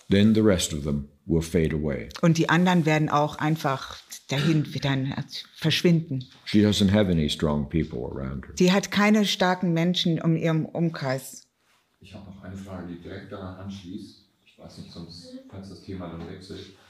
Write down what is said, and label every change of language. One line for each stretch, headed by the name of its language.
English: Then the rest of them will fade away.
German: Und die anderen werden auch einfach dahin dann verschwinden.
English: She doesn't have any strong people around her.
German: Sie hat keine starken Menschen in ihrem Umkreis. Ich habe noch eine Frage, die direkt daran anschließt. Ich weiß nicht, sonst falls das Thema dann wechselt.